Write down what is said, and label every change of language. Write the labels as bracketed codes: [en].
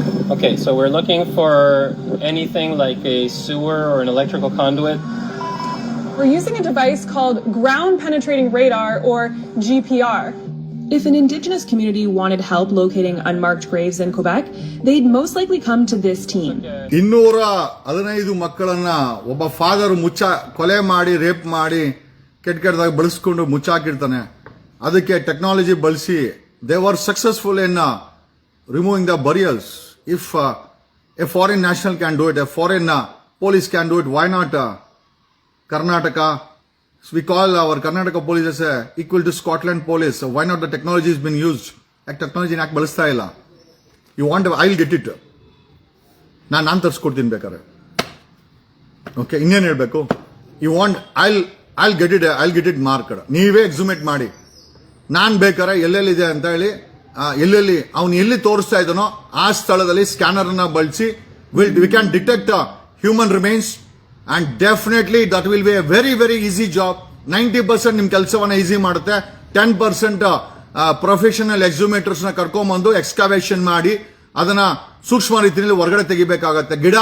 [en] Okay, so we're looking for anything like a sewer or an electrical conduit. We're using a device called ground penetrating radar, or GPR. If an indigenous community wanted help locating unmarked graves in Quebec, they'd most likely come to this team. [kn] 215 ಮಕ್ಕಳನ್ನ ಒಬ್ಬ father ಕೊಲೆ ಮಾಡಿ, rape ಮಾಡಿ, ಕೆಟ್ಟದಾಗ ಬಳಸ್ಕೊಂಡು ಮುಚ್ಚಾಕಿರ್ತಾನೆ. ಅದಕ್ಕೆ technology ಬಳಸಿ [en] They were successful in removing the burials. If a foreign national can do it, a foreign police can do it, why not Karnataka? We call our Karnataka police as equal to Scotland police. So why not the technology has been used? Like technology [kn] ಯಾಕೆ ಬಳಸ್ತಾ ಇಲ್ಲ? [en] You want, I'll get it. [kn] ನಾನು ತರಿಸ್ಕೊಡ್ತೀನಿ ಬೇಕಾರೆ. Okay, ಇನ್ನೇನು ಹೇಳ್ಬೇಕು? [en] You want, I'll get it marked. [kn] ನೀವೇ ಎಕ್ಸುಮೇಟ್ ಮಾಡಿ. ನಾನು ಬೇಕಾರೆ ಎಲ್ಲೆಲ್ಲಿದೆ ಅಂತ ಹೇಳಿ, ಎಲ್ಲೆಲ್ಲಿ ಅವನು ಎಲ್ಲಿ ತೋರಿಸ್ತಾ ಇದ್ದಾನೋ ಆ ಸ್ಥಳದಲ್ಲಿ ಸ್ಕ್ಯಾನರ್ ಅನ್ನ ಬಳಸಿ [en] we can detect human remains, and definitely that will be a very very easy job. [kn] 90% ನಿಮ್ ಕೆಲಸವನ್ನ ಈಸಿ ಮಾಡುತ್ತೆ. 10% ಪ್ರೊಫೆಷನಲ್ ಎಕ್ಸುಮೇಟರ್ಸ್ ನ ಕರ್ಕೊಂಡ್ಬಂದು ಎಕ್ಸ್ಕವೇಷನ್ ಮಾಡಿ ಅದನ್ನ ಸೂಕ್ಷ್ಮ ರೀತಿಯಲ್ಲಿ ಹೊರಗಡೆ ತೆಗಿಬೇಕಾಗತ್ತೆ.